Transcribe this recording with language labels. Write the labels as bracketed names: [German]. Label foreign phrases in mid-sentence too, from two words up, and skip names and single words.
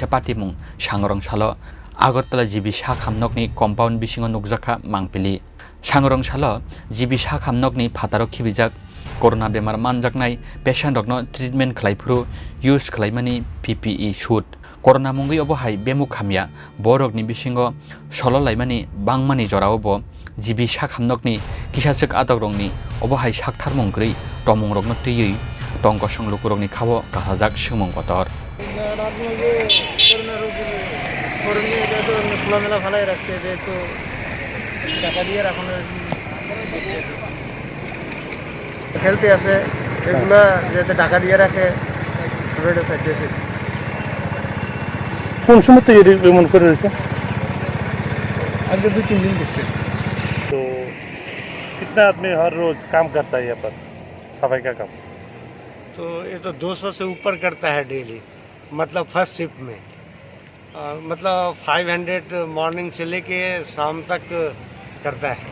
[Kok Borok] party mung sangrong salo Agartala jibi sak hamnokni compound bisingo nukjaka mangpili sangrong salo jibi sak hamnokni phataro khibijak corona bemar manjaknai patient rokno treatment khlaifru use khlaimani [English] PPE suit [Kok Borok] corona mungui obo hai bemuk hamya borokni bisingo sololaimani bangmani jorao bo jibi sak hamnokni kisachuk adokrongni obo hai sakthar mungkri tomung rokno tiyei tongkosong lukurokni khabo kasajak sungmung kotor [Bangla] খোলামেলা ফেলাই রাখছে যেহেতু টাকা দিয়ে রাখানো খেলতে আসে এগুলা যেতে টাকা দিয়ে রাখে কোন সময় থেকে এমন করে রয়েছে [Hindi] আগে 2-3 दिन देखते तो कितना आदमी हर रोज काम करता है यहाँ पर सफाई का काम तो ये तो 200 से ऊपर करता है डेली मतलब [English] first shift [Hindi] में मतलब 500 मॉर्निंग से लेके शाम तक करता है